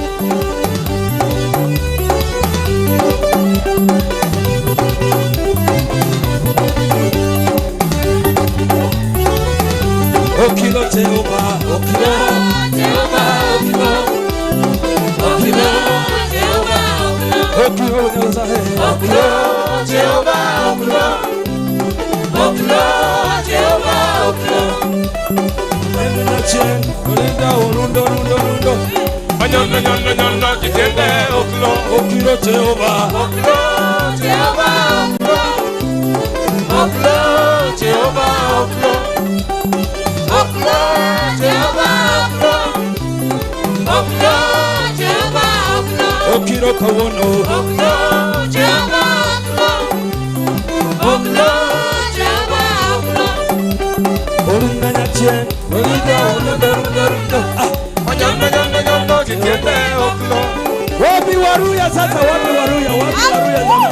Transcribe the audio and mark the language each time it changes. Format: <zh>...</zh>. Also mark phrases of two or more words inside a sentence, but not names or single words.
<ach>Okilo Jehova, okilo Jehova, okilo Jehova, okilo okilo Jehova, okilo Jehova, okilo Olinda urundo Manyondo nyondo nyondo kitende oklo. okilo Jehova, okilo Jehova, okilo Jehova, okilo Jehova, okilo Jehova, okilo kawono, okilo Jehova, okilo Jehova, olinda nyachien, olinda urundo. Manyondo nyondo nyondo kitende oklo.</ach> <sw>Wapi waruya sasa, wapi waruya zamani.</sw>